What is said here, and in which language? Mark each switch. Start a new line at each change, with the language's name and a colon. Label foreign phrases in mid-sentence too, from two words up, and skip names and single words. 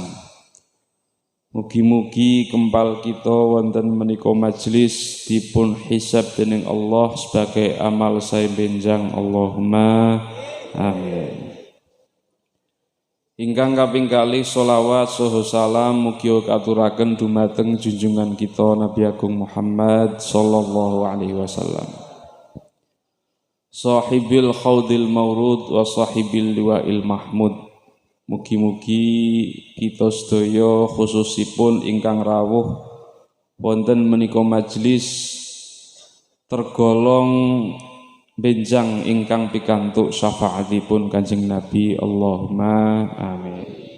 Javanese: Mugi-mugi kempal kita wonten menika majelis dipun hisab dening Allah sebagai amal sae benjang.
Arabic: اللهم آمين.
Javanese: Ingkang kaping kalih sholawat saha salam mugi katuraken dumateng junjungan kita Nabi Agung Muhammad
Arabic: صلى الله عليه وسلم. صاحب الحوض المورود وصاحب اللواء المحمود.
Javanese: Mugi-mugi kita sedaya khususipun ingkang rawuh wonten menika majelis tergolong benjang ingkang pikantuk syafaatipun Kanjeng Nabi.
Arabic: اللهم آمين.